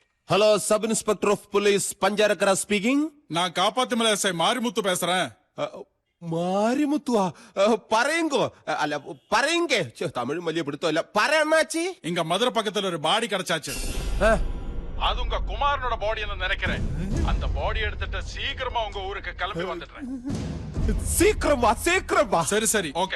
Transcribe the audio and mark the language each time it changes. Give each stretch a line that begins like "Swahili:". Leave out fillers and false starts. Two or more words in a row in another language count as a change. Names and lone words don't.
English: Hello Sub Inspector of Police பஞ்சாரக்கரா speaking.
Tamil: நான் காப்பாத்துமலை எஸ்ஐ மாரிமுத்து பேசுறேன்.
Malayalam: മാരിമുത്തുവാ പറയുങ്കോ അല്ല പറയെങ്കേ തമിഴ് വലിയ പിടുത്തമല്ല പറയണ്ണാച്ചി.
Tamil: இங்க மதுரை பக்கத்துல ஒரு பாடி கிடைச்சாச்சு. அது உங்க குமாரனோட பாடின்னு நினைக்கிறேன். அந்த பாடி எடுத்துட்டு சீக்கிரமா உங்க ஊருக்கு கிளம்பி வந்துடுறேன். சீக்கிரமா சீக்கிரமா. சரி சரி ஓகே